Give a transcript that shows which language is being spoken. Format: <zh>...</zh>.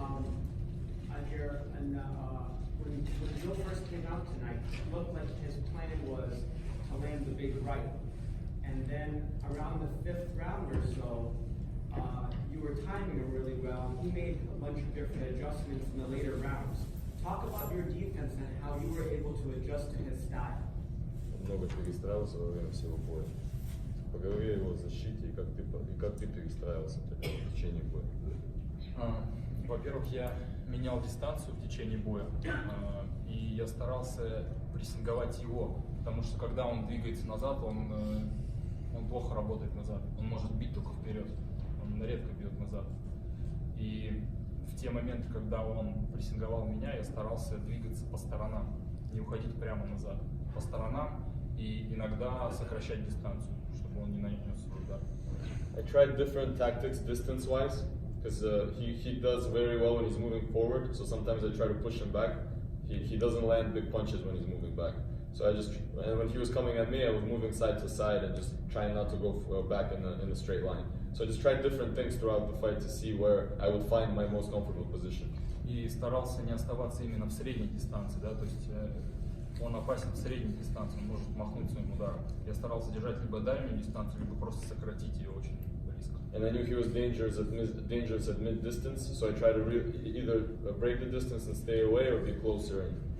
<en>On here, and when Joe first came out tonight, it looked like his plan was to land the big right. And then around the 5th round or so, you were timing him really well. He made a bunch of different adjustments in the later rounds. Talk about your defense and how you were able to adjust to his style.</en> <ru>Много перестраивался во время всего боя. Поговори о его защите и как ты перестраивался в течение боя. Во-первых, я менял дистанцию в течение боя, и я старался прессинговать его, потому что когда он двигается назад, он плохо работает назад, он может бить только вперед, он редко бьет назад. И в те моменты, когда он прессинговал меня, я старался двигаться по сторонам, не уходить прямо назад, по сторонам и иногда сокращать дистанцию, чтобы он не нанес свой удар.</ru> <en>I tried different tactics distance-wise. Because he does very well when he's moving forward, so sometimes I try to push him back. He doesn't land big punches when he's moving back. So and when he was coming at me, I was moving side to side and just trying not to go back in a straight line. So I just tried different things throughout the fight to see where I would find my most comfortable position.</en> <ru>И старался не оставаться именно в средней дистанции, да, то есть он опасен в средней дистанции, он может махнуть своим ударом. Я старался держать либо дальнюю дистанцию, либо просто сократить ее очень близко.</ru> <en>And I knew he was dangerous at mid distance, so I tried to either break the distance and stay away or be closer in.</en>